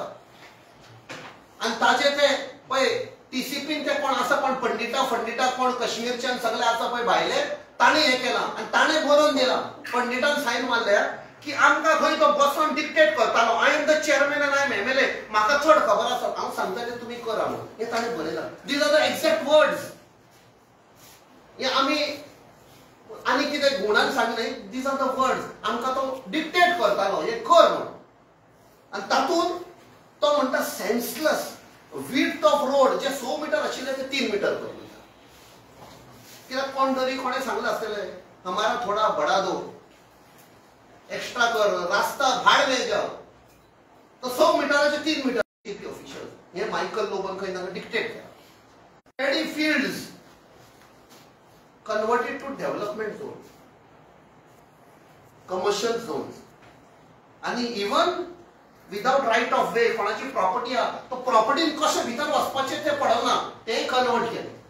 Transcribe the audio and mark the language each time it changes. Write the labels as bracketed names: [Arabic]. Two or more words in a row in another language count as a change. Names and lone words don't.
[Konkani] आणि ताजे ते पळय टीसीपीन ते कोण आसा पण पंडिता कोण काश्मीरच्यान सगळे आसा पळय भायले, ताणें हें केलां आणि ताणें बरोवन दिलां, पंडितान सायन मारल्या की आमकां खंय तो बसोन डिक्टेट करतालो. [English] I am the chairman and I am MLA, [Konkani] म्हाका चड खबर आसा, हांव सांगता ते तुमी करा म्हणून. हे ताणें बरयलां. [English] These are the exact words. [Konkani] हे आमी आनी कितें गुणान सांगले, [English] These are the words. [Konkani] आमकां तो डिक्टेट करतालो हे कर म्हणून. आणि तातूंत तो म्हणटा [English] senseless width of road [Konkani] जे 100 मीटर आशिल्ले ते 3 मीटर कर. कित्याक कोण तरी कोणें सांगलें आसतलें [Hindi] हमारा थोडा बड़ा दो, एक्स्ट्रा कर, रास्ता भाड में जाओ. [Konkani] तो 100 मीटराचे 3 मीटर ऑफिशियल हे मायकल लोबन खंय तांकां डिक्टेट केला. [English] Paddy fields converted to development zone, commercial zones. [Konkani] आणि [English] even without right of way [Konkani] कोणाची प्रॉपर्टी आहा तो प्रॉपर्टीन कशें भितर वचपाचें तें पडना, तें कन्वर्ट केलें.